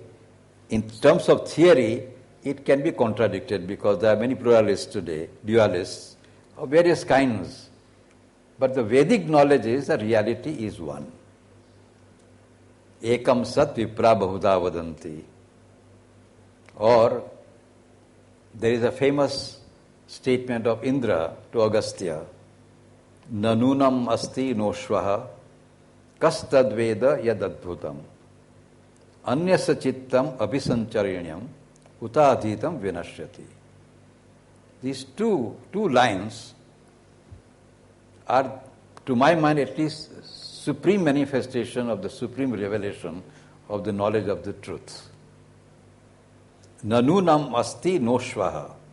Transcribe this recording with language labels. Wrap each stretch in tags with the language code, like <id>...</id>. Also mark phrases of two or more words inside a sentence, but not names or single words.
<en>In terms of theory, it can be contradicted because there are many pluralists today, dualists of various kinds. But the Vedic knowledge is that reality is one.</en> <sa>ekam sat vipra bahuda vadanti.</sa> <en>Or there is a famous statement of Indra to Agastya,</en> <sa>nanunam asti noshvaha kastadveda yadadbhutam anyasa chittam abhisancharinyam utadhitam vinashyati.</sa> <en>These two lines are, to my mind at least, supreme manifestation of the supreme revelation of the knowledge of the truth.</en> <sa>Nanunam asti noshvaha.</sa>